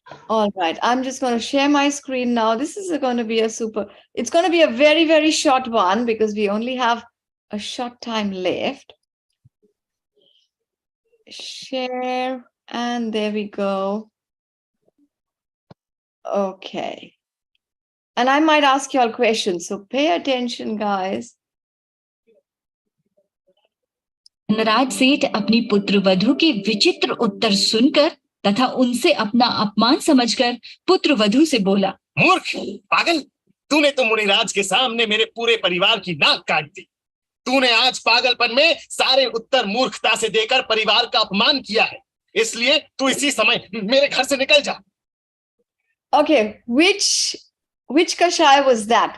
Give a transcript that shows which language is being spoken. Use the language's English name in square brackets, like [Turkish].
[English] All right, I'm just going to share my screen now. This is going to be it's going to be a very, very short one because we only have a short time left. Share, and there we go. Okay. And I might ask you all questions, so pay attention, guys. [Hindi] Dhanraj सेठ अपनी पुत्र वधू के विचित्र उत्तर सुनकर तथा उनसे अपना अपमान समझकर पुत्र वधू से बोला, मूर्ख, पागल, तूने तो मुनिराज के सामने मेरे पूरे परिवार की नाक काट दी। तूने आज पागलपन में सारे उत्तर मूर्खता से देकर परिवार का अपमान किया है, इसलिए तू इसी समय मेरे घर से निकल जा। [English] Okay, which kashaya was that?